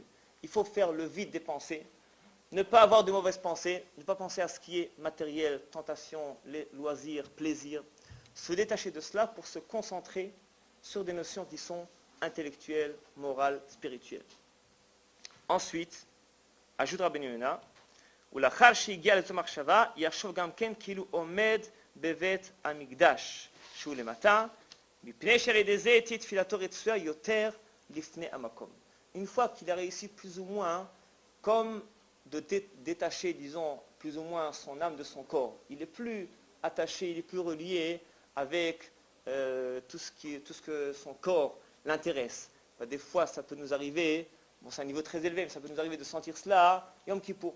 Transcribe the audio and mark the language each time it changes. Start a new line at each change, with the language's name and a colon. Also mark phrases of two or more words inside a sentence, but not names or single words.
French: Il faut faire le vide des pensées, ne pas avoir de mauvaises pensées, ne pas penser à ce qui est matériel, tentation, les loisirs, plaisir. Se détacher de cela pour se concentrer sur des notions qui sont intellectuelles, morales, spirituelles. Ensuite, ajoute
Hebrew: Rabbeinu Yonah, ולאחר שהגיע לתוך מחשבה, יחשוב גם כן כאילו עומד בבית המקדש, שהוא למטה, מפני שעל ידי זה תהיה תפילתו רצויה יותר לפני המקום.
French: Une fois qu'il a réussi plus ou moins, comme de détacher, disons, plus ou moins son âme de son corps, il est plus attaché, il est plus relié avec tout ce que son corps l'intéresse. Des fois, ça peut nous arriver, bon, c'est un niveau très élevé, mais ça peut nous arriver de sentir cela, Yom Kippour.